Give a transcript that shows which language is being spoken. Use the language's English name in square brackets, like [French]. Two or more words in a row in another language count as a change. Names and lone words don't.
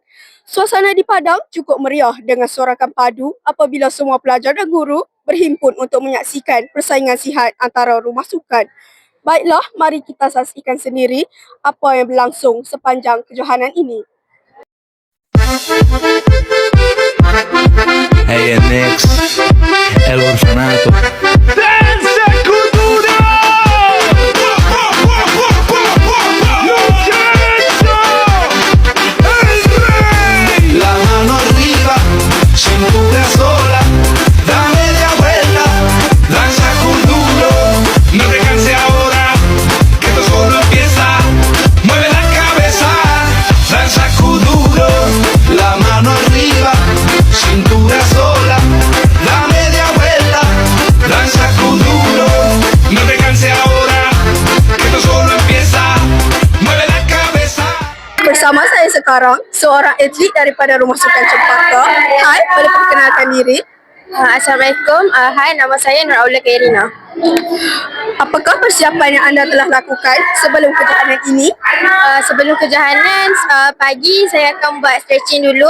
[Malay] Suasana di Padang cukup meriah dengan sorakan padu apabila semua pelajar dan guru berhimpun untuk menyaksikan persaingan sihat antara rumah sukan. Baiklah, mari kita saksikan sendiri apa yang berlangsung sepanjang kejohanan ini. [English] Hey, next, [Spanish] el orfanato. ¡Danza cultura! La mano arriba, cintura sola, da media vuelta, danza con duro, no te canses ahora, que esto solo empieza, mueve la cabeza, danza con duro, la mano arriba, cintura sola, da media vuelta, danza con duro, no te canses ahora, que esto solo empieza, mueve la cabeza. [Malay] Bersama saya sekarang, seorang atlet daripada Rumah Sukan Cempaka. Hai, boleh perkenalkan diri? Assalamualaikum. Hai, nama saya Nur Aula Kairina. Apakah persiapan yang anda telah lakukan sebelum kejohanan ini? Sebelum kejohanan, pagi saya akan buat stretching dulu.